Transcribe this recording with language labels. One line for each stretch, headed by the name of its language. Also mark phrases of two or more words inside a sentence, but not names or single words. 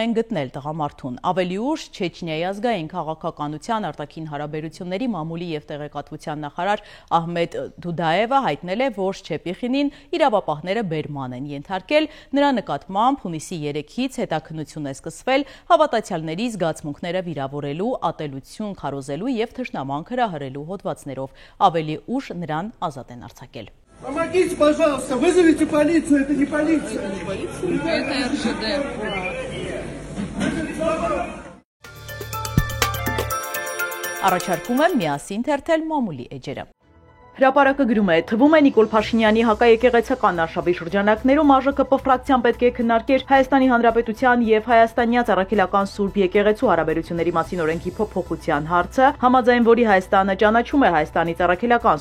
Armenian: են գտնել տղամարդուն։ Ավելի ուշ Չեչնիայի ազգային քաղաքականության, արտաքին հարաբերությունների, մամուլի եւ տեղեկատվության նախարար Ահմեդ Դուդաևը հայտնել է, որ Շեպիխինին իրավապահները բերման են ենթարկել։ Նրա նկատմամբ հունիսի 3-ից հետաքննություն է սկսվել հավատացյալների զգացմունքները վիրավորելու, ատելություն քարոզելու եւ թշնամանք հրահրելու հոդվածներով։ Ավելի ուշ նրան ազատ են արձակել։
Russian: Помогите, пожалуйста, вызовите полицию, это не полиция. Это РЖД.
Armenian: Առաջարկում եմ միասին թերթել մամուլի էջերը։ Հրապարակը գրում է, թվում է Նիկոլ Փաշինյանի հակաեկեղեցական արշավի շրջանակներում ԱԺԿՊ ֆրակցիան պետք է քննարկեր Հայաստանի Հանրապետության եւ Հայաստանյաց Առաքելական Սուրբ եկեղեցու հարաբերությունների մասին օրենքի փոփոխության հարցը, համաձայն որի Հայաստանը ճանաչում է Հայաստանից Առաքելական